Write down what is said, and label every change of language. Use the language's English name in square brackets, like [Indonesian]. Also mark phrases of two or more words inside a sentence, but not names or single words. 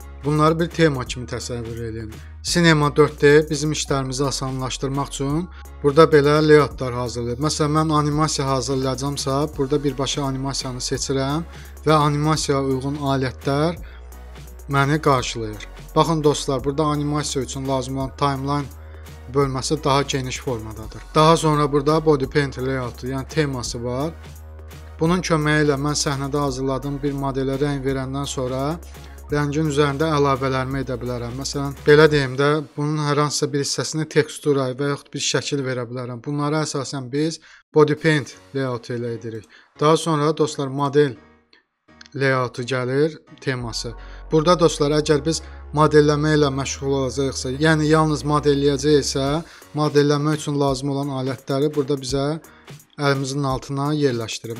[Azerbaijani] Bunları bir tema kimi təsəvvür edin. Cinema 4D bizim işlərimizi asanlaşdırmaq üçün burada belə layoutlar hazırlayır. Məsələn, mən animasiya hazırlayacağamsa, burada birbaşa animasiyanı seçirəm və animasiyaya uyğun alətlər məni qarşılayır. Baxın dostlar, burada animasiya üçün lazım olan timeline bölməsi daha geniş formadadır. Daha sonra burada [English] body paint [Azerbaijani] layoutu, yəni teması var. Bunun köməyi ilə mən səhnədə hazırladığım bir modelə rəng verəndən sonra rəngin üzərində əlavələrimi edə bilərəm. Məsələn, belə deyim də, bunun hər hansısa bir hissəsini tekstura və yaxud bir şəkil verə bilərəm. Bunları əsasən biz [English] body paint [Azerbaijani] layoutu ilə edirik. Daha sonra dostlar model layoutu gəlir, teması. Burada dostlar, əgər biz modelləmə ilə məşğul olacaqsa, yəni yalnız modelləyəcəksə, modelləmə üçün lazım olan alətləri burada bizə əlimizin altına yerləşdirir.